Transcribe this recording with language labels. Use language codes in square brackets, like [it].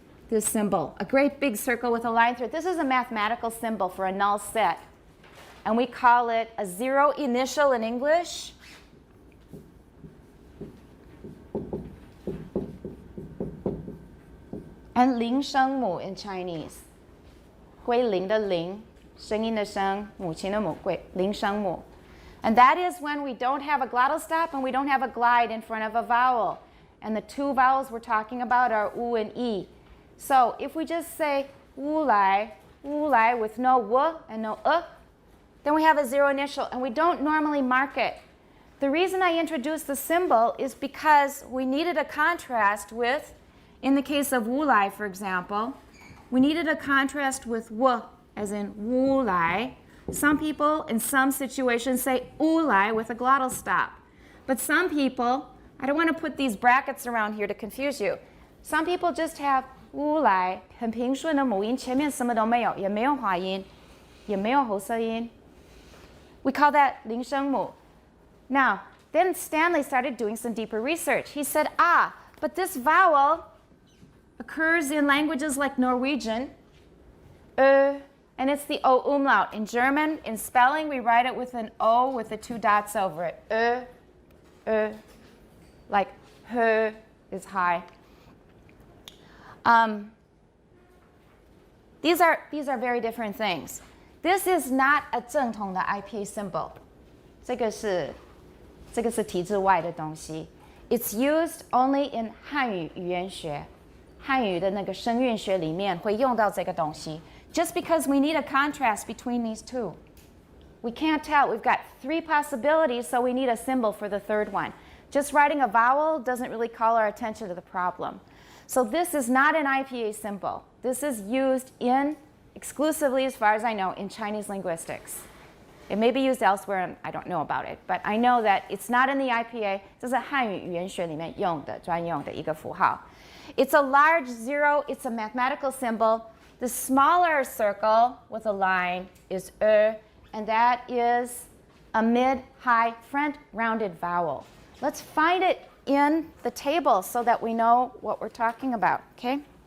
[en] This symbol, a great big circle with a line through it. This is a mathematical symbol for a null set, and we call it a zero initial in English. And 零声母 in Chinese. [zh] 归零的零, 声音的声, 母亲的母, 零声母. [en] And that is when we don't have a glottal stop and we don't have a glide in front of a vowel. And the 2 vowels we're talking about are u and e. So if we just say 乌来 with no w and no then we have a zero initial, and we don't normally mark it. The reason I introduced the symbol is because we needed a contrast with, in the case of 乌来, for example, we needed a contrast with w, as in 乌来. Some people, in some situations, say 乌来with a glottal stop. But some people, I don't want to put these brackets around here to confuse you. Some people just have [zh] 乌来, 很平顺的母音, 前面什么都没有, 也没有滑音, 也没有喉塞音. [en] We call that [zh] 零声母. [en] Now, then Stanley started doing some deeper research. He said, but this vowel occurs in languages like Norwegian, and it's the O umlaut. In German, in spelling, we write it with an O with the 2 dots over it. Like h is high. These are very different things. This is not a [zh] 正统的 [en] IPA symbol. [zh] 这个是体制外的东西。 [en] It's used only in [zh] 汉语语言学，汉语的那个声韵学里面会用到这个东西。 [en] Just because we need a contrast between these two. We can't tell. We've got 3 possibilities, so we need a symbol for the 3rd one. Just writing a vowel doesn't really call our attention to the problem. So this is not an IPA symbol. This is used exclusively, as far as I know, in Chinese linguistics. It may be used elsewhere, and I don't know about it. But I know that it's not in the IPA. [zh] 这是汉语语言学里面用的专用的一个符号。 [en] It's a large 0. It's a mathematical symbol. The smaller circle with a line is and that is a mid-high front rounded vowel. Let's find it in the table so that we know what we're talking about, okay?